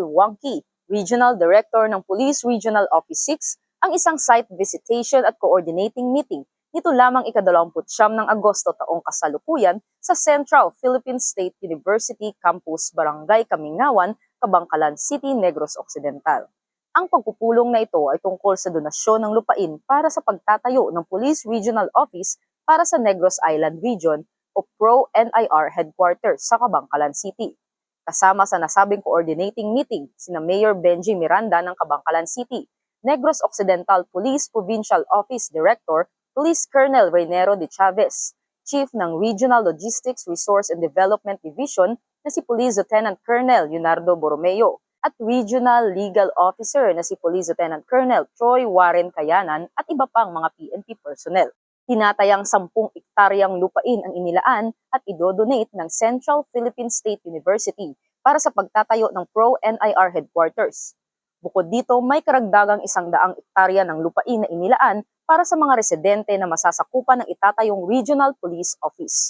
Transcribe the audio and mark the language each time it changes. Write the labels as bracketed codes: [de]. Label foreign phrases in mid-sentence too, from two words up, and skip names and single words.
[tl] Wangki, Regional Director ng Police Regional Office 6, ang isang [en] site visitation [tl] at [en] coordinating meeting [tl] nito lamang ika-29 ng Agosto taong kasalukuyan sa Central Philippine State University Campus, Barangay Kamingawan, Kabangkalan City, Negros Occidental. Ang pagpupulong na ito ay tungkol sa donasyon ng lupain para sa pagtatayo ng Police Regional Office para sa Negros Island Region o Pro-NIR Headquarters sa Kabangkalan City. Kasama sa nasabing [en] coordinating meeting, [tl] sina Mayor Benji Miranda ng Kabangkalan City, Negros Occidental Police Provincial Office Director, Police Colonel Reynero de Chavez, Chief ng Regional Logistics Resource and Development Division na si Police Lieutenant Colonel Leonardo Borromeo, at Regional Legal Officer na si Police Lieutenant Colonel Troy Warren Kayanan at iba pang mga PNP personnel. Tinatayang 10 ektaryang lupain ang inilaan at idodonate ng Central Philippine State University para sa pagtatayo ng Pro-NIR Headquarters. Bukod dito, may karagdagang 100 ektarya ng lupain na inilaan para sa mga residente na masasakupan ng itatayong Regional Police Office.